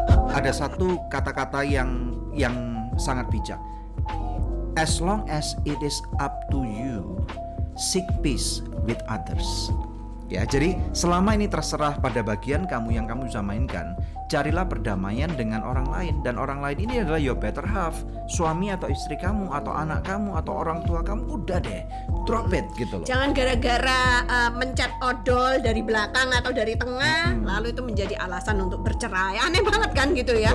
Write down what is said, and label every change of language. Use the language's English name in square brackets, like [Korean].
[Indonesian] Ada satu kata-kata yang sangat bijak. [English] As long as it is up to you, seek peace with others. [Indonesian] Ya, jadi selama ini terserah pada bagian kamu yang kamu bisa mainkan, carilah perdamaian dengan orang lain, dan orang lain ini adalah [English] your better half, [Indonesian] suami atau istri kamu atau anak kamu atau orang tua kamu. Udah deh, [English] drop it [Indonesian] gitu loh. Jangan gara-gara mencet odol dari belakang atau dari tengah, lalu itu menjadi alasan untuk bercerai. Aneh banget kan gitu ya.